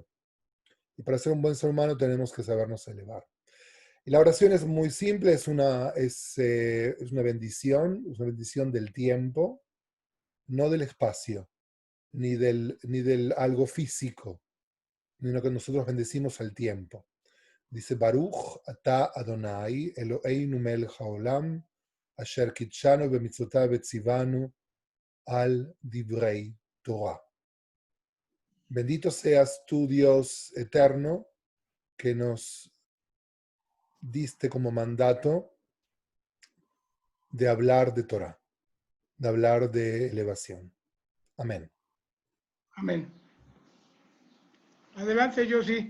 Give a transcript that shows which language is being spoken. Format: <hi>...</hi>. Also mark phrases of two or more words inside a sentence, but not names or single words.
<es>Y para ser un buen ser humano tenemos que sabernos elevar. Y la oración es muy simple, es una bendición del tiempo, no del espacio, ni del algo físico, sino que nosotros bendecimos al tiempo.</es> <he>Dice ברוך אתה אדוני אלוהינו מלך העולם אשר קדשנו במצוותיו וציוונו על דברי תורה.</he> <es>Bendito seas tú, Dios eterno, que nos diste como mandato de hablar de Torah, de hablar de elevación. Amén. Amén. Adelante, Yossi.</es>